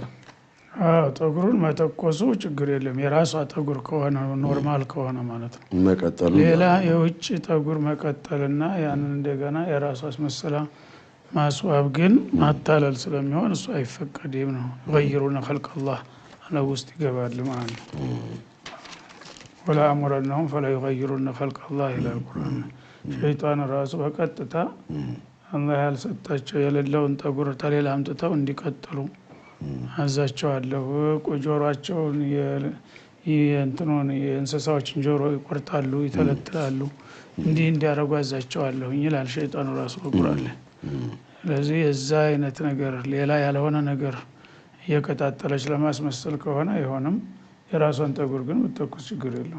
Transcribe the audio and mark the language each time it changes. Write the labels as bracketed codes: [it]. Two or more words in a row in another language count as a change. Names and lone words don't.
[am] ጠጉሩን መተኮሱ ችግር የለም የራሷ ጠጉር ከሆነ ኖርማል ከሆነ ማለት ነው። መቀጠሉ ሌላ የውጭ ጠጉር መቀጠልና ያንን እንደገና የራሷ አስመስላ ማስዋብ ግን ማታለል ስለሚሆን እሱ አይፈቀድም ነው። [ar] يغيرون خلق الله [am] አለ ውስጥ ይገባል ማለት ነው። [ar] ولا أمرنهم فلا يغيرون خلق الله إلى القرآن። [am] ሸይጣን ራሱ በቀጥታ አላህ ያልሰጣቸው የሌለውን ጠጉር ተሌላ አምጥተው እንዲቀጥሉ አዛቸዋለሁ። ጆሮአቸውን የእንትኑን የእንስሳዎችን ጆሮ ይቆርጣሉ ይተለትላሉ እንዲህ እንዲያረጉ አዛቸዋለሁ ይላል ሸይጣኑ ራሱ በቁርአን ላይ። ስለዚህ የዛ አይነት ነገር ሌላ ያልሆነ ነገር እየቀጣጠለች ለማስመሰል ከሆነ አይሆንም። የራሷን ጠጉር ግን ብትተኩስ ችግር የለውም።